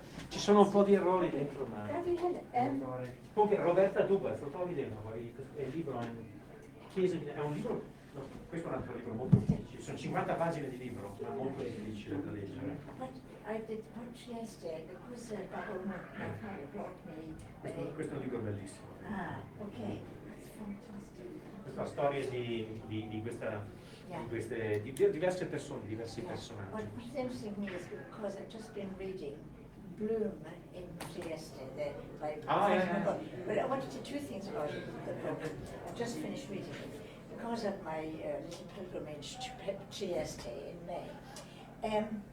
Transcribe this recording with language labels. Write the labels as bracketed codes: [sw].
[it] Ci sono un po' di errori dentro, ma... Gabriele, Comunque, Roberta Dubas, lo trovi dentro, è il libro, è un libro, no, questo è un altro libro molto difficile, sono 50 pagine di libro, ma molto difficile da leggere. [en] But I did much yesterday because my father brought me. [it] Questo è un libro bellissimo. [en] Ah, okay. That's fantastic. [it] Questa storia di queste diverse persone, diversi personaggi. [en] What's interesting to me is because I've just been reading Bloom in Trieste, by yeah. But I wanted to two things about the book. I've just finished reading it because of my little pilgrimage to Trieste in May.